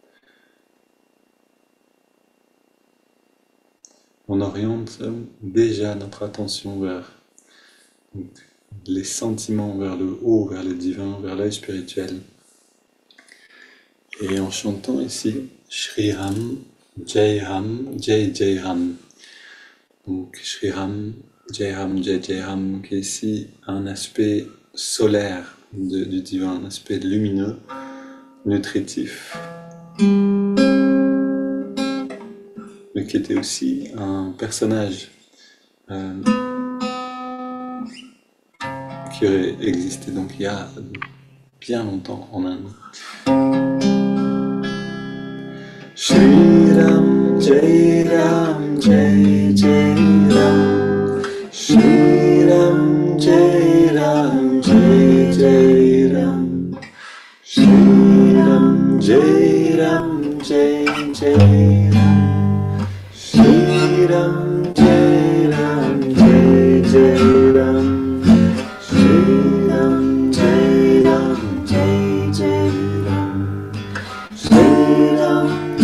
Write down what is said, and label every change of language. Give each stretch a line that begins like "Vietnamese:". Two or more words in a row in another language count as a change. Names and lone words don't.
French: On oriente déjà notre attention vers les sentiments, vers le haut, vers le divin, vers l'œil spirituel. Et en chantant ici,
Sanskrit: Shri Ram, Jai Ram, Jai Jai Ram. Donc Shri Ram, Jai Ram,
French: qui est ici un aspect solaire du divin, un aspect lumineux, nutritif, mais qui était aussi un personnage qui aurait existé donc il y a bien longtemps en Inde.
Sanskrit: Shri Ram, Jai Ram, Jai Jai Ram, Shri Ram, Jai Ram, Jai Jai Ram, Shri Ram, Jai Ram, Jai Jai Ram, Shri Ram, Jai Ram, Jai Jai Ram, Shri Ram, Jai Ram, Jai Jai Ram, Shri Ram.